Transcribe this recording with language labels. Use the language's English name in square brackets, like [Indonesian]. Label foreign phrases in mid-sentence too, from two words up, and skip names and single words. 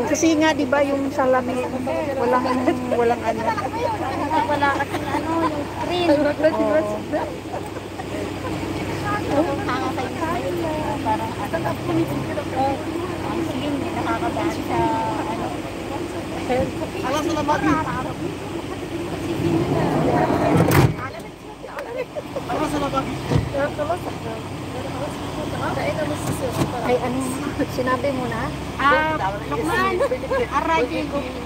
[Filipino] Kasi nga, di ba, yung salamin, walang ano. Wala kasing yung green. Hanga sa inyo. Parang ang slim, nakakabaan sa [Arabic] خلاص انا ما ابي خلاص انا ما ابي [Filipino] ay ano, sinabi mo na? Lukman, aray ko.